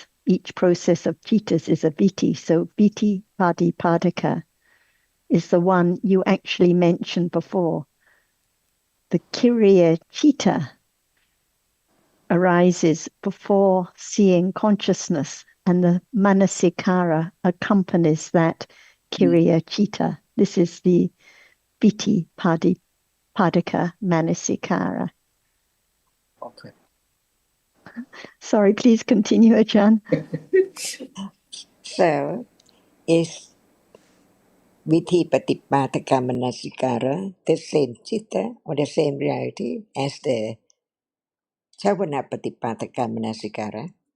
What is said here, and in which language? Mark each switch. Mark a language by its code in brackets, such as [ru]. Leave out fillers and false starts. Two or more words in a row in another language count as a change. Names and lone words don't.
[en] Each process of cittas is a viti. So [pi] viti padipadika [en] is the one you actually mentioned before. The [pi] kiriya citta [en] arises before seeing consciousness, and the manasikara accompanies that [pi] kiriya citta. [en] This is the [pi] viti padika manasikara. [en] Okay. Sorry, please continue, Ajahn. So, is [pi] Vithi Patipataka Manasikara [en] the same chitta or the same reality as the [pi] Chavana Patipataka Manasikara?